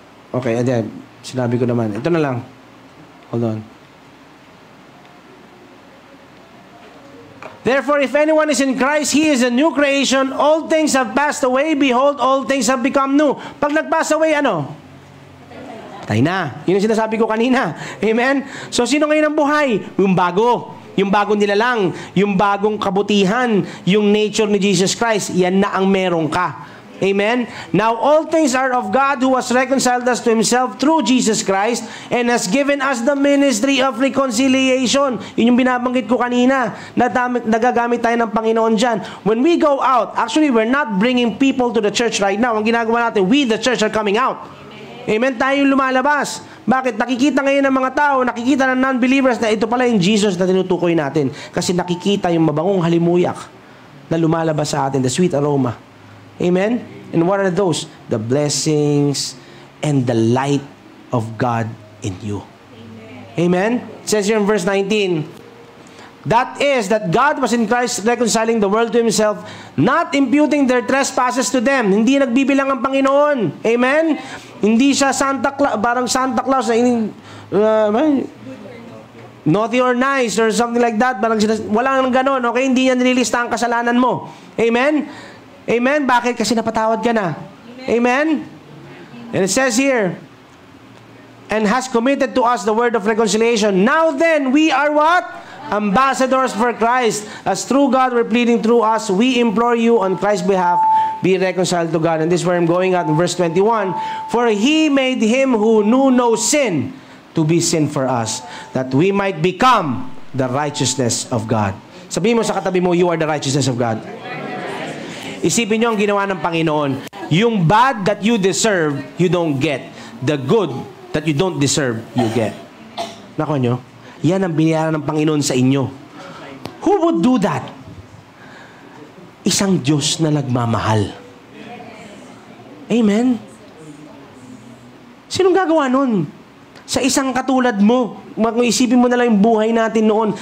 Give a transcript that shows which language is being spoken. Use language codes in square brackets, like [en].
[tl] Okay, ayan. Sinabi ko naman. Ito na lang. [en] Hold on. Therefore, if anyone is in Christ, he is a new creation. All things have passed away. Behold, all things have become new. [tl] Pag nag-pass away, ano? Patay na. Yun ang sinasabi ko kanina. Amen? So, sino ngayon ang buhay? Yung bago. Yung bagong nilalang. Yung bagong kabutihan. Yung nature ni Jesus Christ. Yan na ang meron ka. Amen? Now, all things are of God who has reconciled us to Himself through Jesus Christ and has given us the ministry of reconciliation. Yun yung binabanggit ko kanina. Nagagamit tayo ng Panginoon dyan. [en] When we go out, actually, we're not bringing people to the church right now. [tl] Ang ginagawa natin, [en] we, the church, are coming out. [tl] Amen? Tayo yung lumalabas. Bakit? Nakikita ngayon ng mga tao, nakikita ng non-believers na ito pala yung Jesus na tinutukoy natin. Kasi nakikita yung mabangong halimuyak na lumalabas sa atin, [en] the sweet aroma. [tl] Amen? [en] And what are those? The blessings and the light of God in you. Amen? It says here in verse 19, that is, that God was in Christ reconciling the world to Himself, not imputing their trespasses to them. [tl] Hindi nagbibilang ang Panginoon. Amen? Hindi siya Santa Claus, parang Santa Claus na [en] naughty or nice or something like that. [tl] Walang ganon, okay? Hindi niya nililista ang kasalanan mo. Amen? Amen? Bakit? Kasi napatawad ka na. Amen? [en] And it says here, and has committed to us the word of reconciliation. Now then, we are what? Ambassadors for Christ. As through God we're pleading through us, we implore you on Christ's behalf, be reconciled to God. And this is where I'm going at in verse 21. For He made Him who knew no sin to be sin for us, that we might become the righteousness of God. [tl] Sabihin mo sa katabi mo, [en] you are the righteousness of God. [tl] Isipin nyo ang ginawa ng Panginoon. [en] Yung bad that you deserve, you don't get. The good that you don't deserve, you get. [tl] Nako nyo? Yan ang binayaran ng Panginoon sa inyo. [en] Who would do that? [tl] Isang Diyos na nagmamahal. Amen? Sinong gagawa nun? Sa isang katulad mo. Isipin mo na lang yung buhay natin noon.